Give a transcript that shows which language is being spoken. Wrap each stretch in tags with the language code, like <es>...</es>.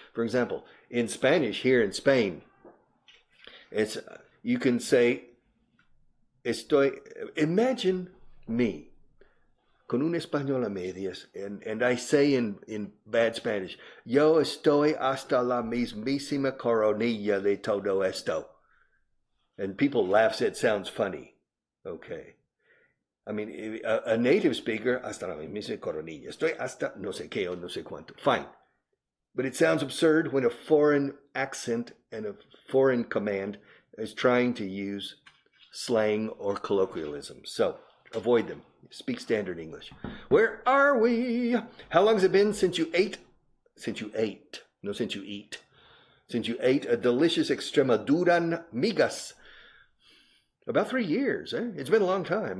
<en>For example, in Spanish here in Spain, you can say, imagine me,</en> <es>con un español a medias,</es> <en>and I say in bad Spanish,</en> <es>yo estoy hasta la mismísima coronilla de todo esto.</es> <en>And people laugh, say it sounds funny. Okay. I mean, a native speaker,</en> <es>hasta la mismísima coronilla, estoy hasta no sé qué o no sé cuánto.</es> <en>Fine. But it sounds absurd when a foreign accent and a foreign command is trying to use slang or colloquialisms. So, avoid them. Speak standard English. Where are we? How long has it been since you ate? Since you ate. No, since you eat. Since you ate a delicious Extremaduran migas. About 3 years. It's been a long time.</en>